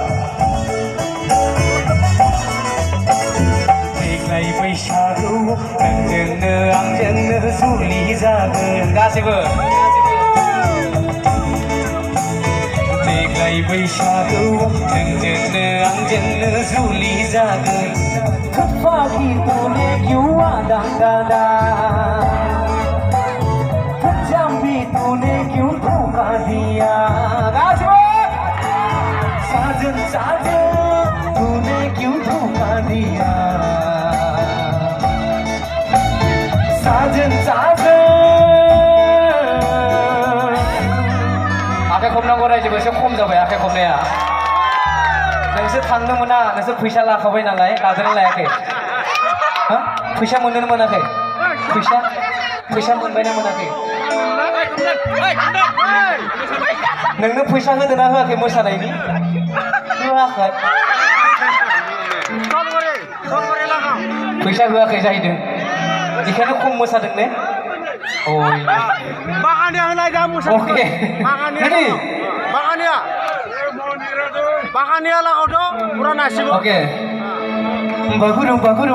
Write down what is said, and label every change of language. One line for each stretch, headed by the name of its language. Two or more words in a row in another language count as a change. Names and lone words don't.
Bodo: देग्लाय बैसागु नोंजोंनो आंजोंनो जुलि जागोन गासिबो देग्लाय बैसागु नोंजोंनो आंजोंनो जुलि जागोन।
Hindi: खफाखि तूने क्यों वादा कादा। जाम्बी तूने क्यों धोखा दिया। साजन साजन तूने क्यों धोखा दिया। साजन साजन
Bodo: आखाइ खबनांगौ रायजोबो एसे खम जाबाय आखाइ खबनाया। नोंसोर थांनो मोना नोंसोर फैसा लाखाबाय नालाय लादोंना लायाखै हा फैसा मोननो मोनाखै फैसा मोनबायना मोनाखै नोंनो फैसा होदोंना होआखै मोसानायनि होआखै फैसा होआखै जाहैदों बेखायनो खम मोसादों ने
Malay: Makanya helai kamu
English: oke ready
Malay: makanya lah kau tu kurang nasi oke bagurumba